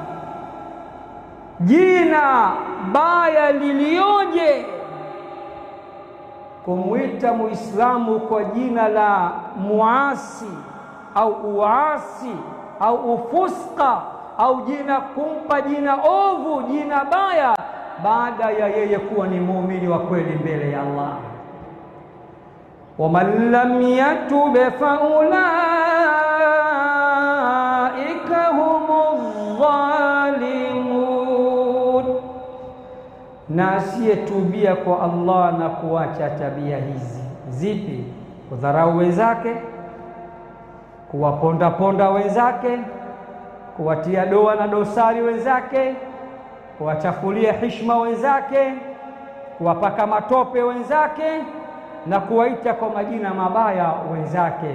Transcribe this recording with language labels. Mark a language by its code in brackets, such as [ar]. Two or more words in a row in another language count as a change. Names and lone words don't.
[sw] jina baya lilioje, kumwita Muislamu kwa jina la muasi au uasi au ufuska, au jina kumpa jina ovu, jina baya, baada ya yeye kuwa ni muumini wa kweli mbele ya Allah. [ar] ومن لم يتب فأولئك هم الظالمون, [sw] na asiyetubia kwa Allah na kuacha tabia hizi. Zipi? Kudharau wenzake, kuwaponda wenzake, kuwatia doa na dosari wenzake, kuwachafulia heshima wenzake, kuwapaka matope wenzake, na kuwaita kwa majina mabaya wenzake.